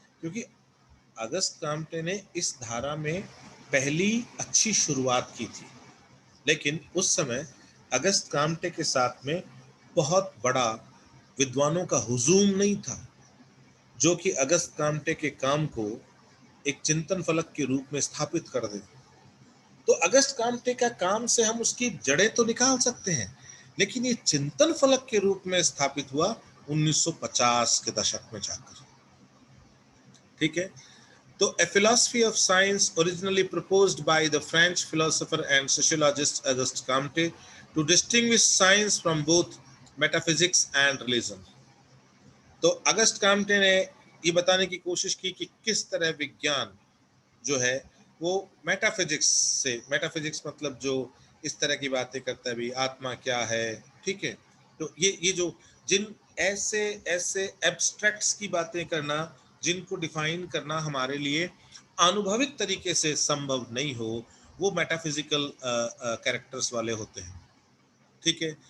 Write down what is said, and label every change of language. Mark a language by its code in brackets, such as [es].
[hi] क्योंकि Auguste Comte ने इस धारा में पहली अच्छी शुरुआत की थी, लेकिन उस समय अगस्त काम्टे के साथ में बहुत बड़ा विद्वानों का हुजूम नहीं था, जो कि अगस्त काम्टे के काम को एक चिंतन फलक के रूप में स्थापित कर दे। तो अगस्त काम्टे का काम से हम उसकी जड़ें तो निकाल सकते हैं, लेकिन ये चिंतन फलक के रूप में स्थापित हुआ 1950 के दशक में जाकर, ठीक है। [en] तो a philosophy of science originally proposed by the French philosopher and sociologist Auguste Comte to distinguish science from both metaphysics and religion। [hi] तो अगस्त काम्टे ने ये बताने की कोशिश की कि किस तरह विज्ञान जो है वो मेटाफिजिक्स से, मेटाफिजिक्स मतलब जो इस तरह की बातें करता है भी, आत्मा क्या है, ठीक है। तो ये जो जिन ऐसे ऐसे एब्स्ट्रैक्ट्स की बातें करना, जिनको डिफाइन करना हमारे लिए अनुभविक तरीके से संभव नहीं हो, वो मेटाफिजिकल कैरेक्टर्स वाले होते हैं, ठीक है।